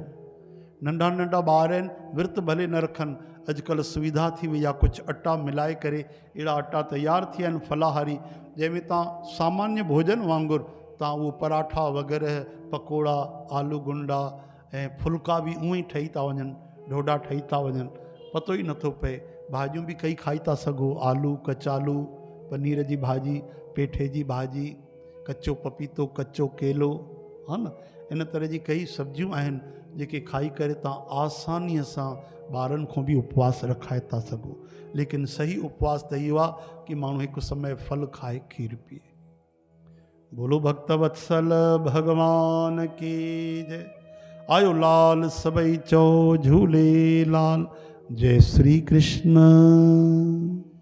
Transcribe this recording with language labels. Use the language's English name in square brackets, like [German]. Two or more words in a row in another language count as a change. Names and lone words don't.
[Sindhi] नंढा नंढा ॿार आहिनि विर्त भले न रखनि, अॼुकल्ह सुविधा थी वई आहे, कुझु अटा मिलाए करे अहिड़ा अटा तयारु थिया आहिनि फलाहारी जंहिंमें तव्हां सामान्य भोजन वांगुरु तव्हां उहो पराठा वग़ैरह पकोड़ा आलू गुंडा ऐं फुल्का बि उअं ई ठही था वञनि, ढोढा ठही था वञनि, पतो ई नथो पए। भाॼियूं बि कई खाई था सघो, आलू कचालू, पनीर जी भाॼी, पेठे जी भाॼी, कचो पपीतो, कचो केलो, हा न, इन तरह जी कई सब्जियूं आहिनि जेके खाई करे तव्हां आसानीअ सां ॿारनि खां बि उपवास रखाए था सघो। लेकिन सही उपवास त इहो आहे कि माण्हू हिकु समय फल खाए खीर पीए। [Hindi] बोलो भक्तवत्सल भगवान की जय। [Sindhi] आयो लाल सभई चओ झूलेलाल। [Hindi] जय श्री कृष्ण।